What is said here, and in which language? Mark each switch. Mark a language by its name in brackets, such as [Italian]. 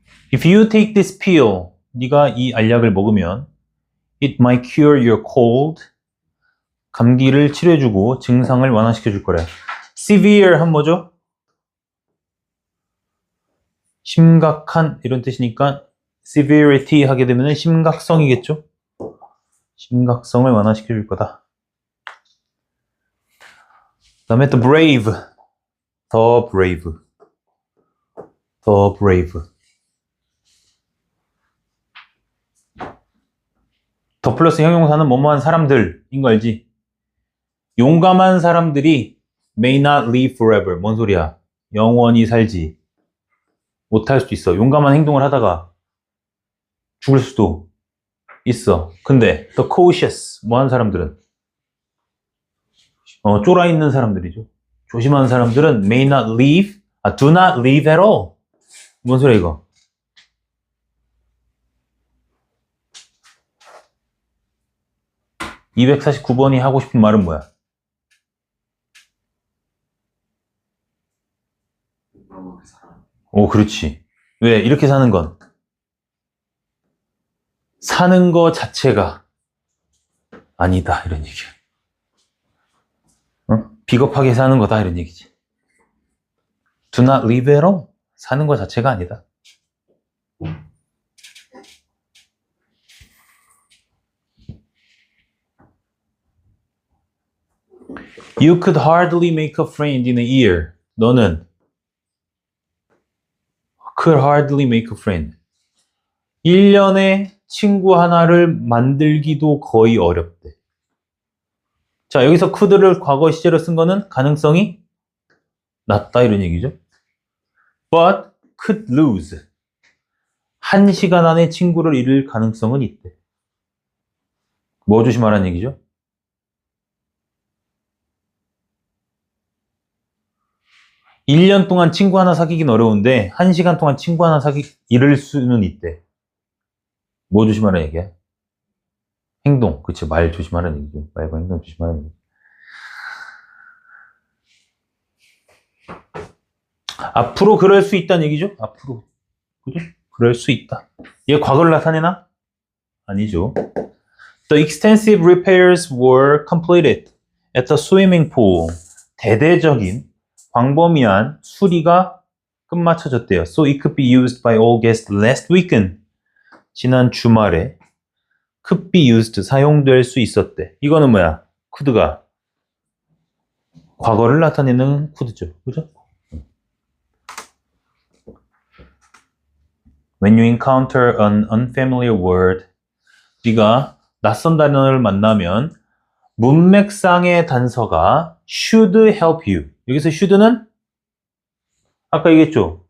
[English] If you take this pill, [Korean] 네가 이 알약을 먹으면 [English] it might cure your cold. [Korean] 감기를 치료해주고 증상을 완화시켜줄 거래. severe 한 뭐죠? 심각한 이런 뜻이니까 severity 하게 되면 심각성이겠죠? 심각성을 완화시켜줄 거다. 그 다음에 the brave. [English] the brave. the brave. [Korean] 더 플러스 형용사는 뭐뭐한 사람들인 거 알지? 용감한 사람들이 [English] may not live forever. [Korean] 뭔 소리야? 영원히 살지 못할 수도 있어. 용감한 행동을 하다가 죽을 수도 있어. 근데 the cautious 뭐 하는 사람들은 쫄아 있는 사람들이죠. 조심하는 사람들은 [English] may not live, do not live at all. [Korean] 뭔 소리야 이거? (249번이) 하고 싶은 말은 뭐야? 오, 그렇지. 왜? 이렇게 사는 건 사는 거 자체가 아니다 이런 얘기야. 비겁하게 사는 거다 이런 얘기지. [English] Do not live at all. [Korean] 사는 거 자체가 아니다. [English] You could hardly make a friend in a year. [Korean] 너는 [English] could hardly make a friend. [Korean] 1년에 친구 하나를 만들기도 거의 어렵대. 자, 여기서 could를 과거 시제로 쓴 거는 가능성이 낮다 이런 얘기죠. [English] But could lose. [Korean] 1시간 안에 친구를 잃을 가능성은 있대. 뭐 조심하라는 얘기죠? (1년) 동안 친구 하나 사귀긴 어려운데 1시간 동안 친구 하나 잃을 수는 있대. 뭐 조심하라는 얘기야? 행동. 그치, 말 조심하라는 얘기죠. 말과 행동 조심하라는 얘기. 앞으로 그럴 수 있다는 얘기죠? 앞으로. 그죠? 그럴 수 있다. 얘 과거를 나타내나? 아니죠. [English] The extensive repairs were completed at the swimming pool. [Korean] 대대적인 광범위한 수리가 끝마쳐졌대요. [English] So it could be used by all guests last weekend. [Korean] 지난 주말에 [English] could be used, [Korean] 사용될 수 있었대. 이거는 뭐야? could가 과거를 나타내는 could죠. 그죠? [English] When you encounter an unfamiliar word, [Korean] 네가 낯선 단어를 만나면 문맥상의 단서가 [English] should help you. [Korean] 여기서 should는 아까 얘기했죠.